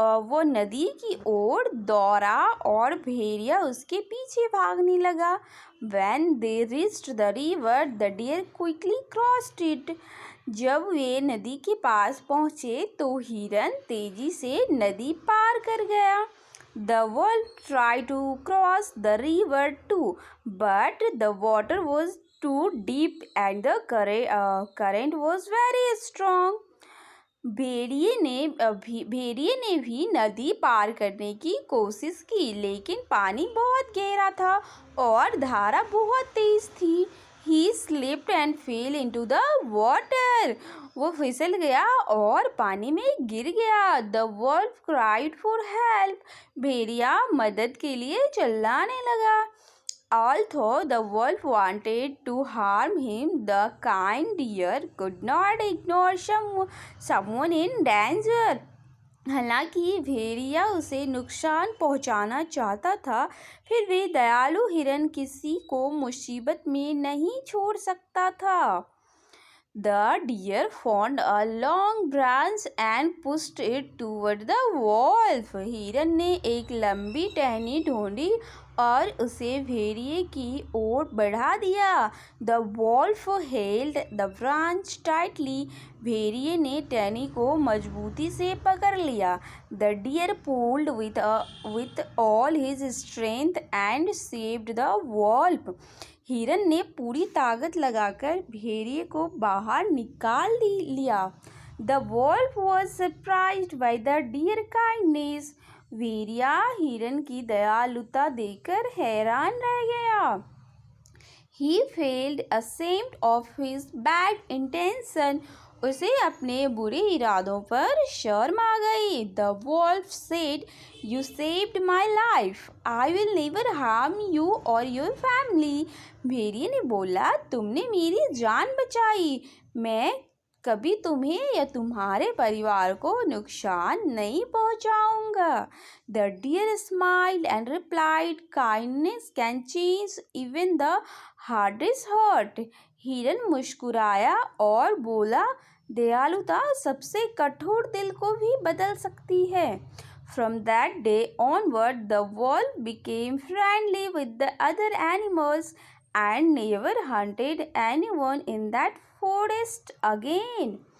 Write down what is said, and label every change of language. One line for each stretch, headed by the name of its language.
Hindi: वो नदी की ओर दौड़ा और भेड़िया उसके पीछे भागने लगा।
English: When they reached the river, the deer quickly crossed it.
Hindi: जब वे नदी के पास पहुँचे तो हिरन तेजी से नदी पार कर गया।
English: The wolf tried to cross the river too, but the water was too deep and the current was very strong.
Hindi: भेड़िए ने भी नदी पार करने की कोशिश की, लेकिन पानी बहुत गहरा था और धारा बहुत तेज थी।
English: He slipped and fell into the water.
Hindi: वो फिसल गया और पानी में गिर गया।
English: The wolf cried for help.
Hindi: भेड़िया मदद के लिए चिल्लाने लगा।
English: Although the wolf wanted to harm him, the kind deer could not ignore someone in danger.
Hindi: हालांकि भेड़िया उसे नुकसान पहुंचाना चाहता था, फिर भी दयालु हिरन किसी को मुसीबत में नहीं छोड़ सकता था।
English: The deer found a long branch and pushed it toward the wolf.
Hindi: हिरन ने एक लंबी टहनी ढूंढी और उसे भेड़िए की ओर बढ़ा दिया.
English: The wolf held the branch tightly.
Hindi: भेड़िए ने टहनी को मजबूती से पकड़ लिया.
English: The deer pulled with all his strength and saved the wolf.
Hindi: हिरन ने पूरी ताकत लगाकर भेड़िए को बाहर निकाल लिया.
English: The wolf was surprised by the deer kindness.
Hindi: भेड़िया हिरन की दयालुता देखकर हैरान रह गया.
English: He felt ashamed of his bad intention.
Hindi: उसे अपने बुरे इरादों पर शर्म आ गई.
English: The wolf said, "You saved my life. I will never harm you or your family."
Hindi: भेड़िए ने बोला, तुमने मेरी जान बचाई. मैं कभी तुम्हें या तुम्हारे परिवार को नुकसान नहीं पहुंचाऊंगा.
English: The deer smiled and replied, "Kindness can change even the hardest heart."
Hindi: हिरन मुस्कुराया और बोला, दयालुता सबसे कठोर दिल को भी बदल सकती है.
English: From that day onward, the wolf became friendly with the other animals and never hunted anyone in that forest again.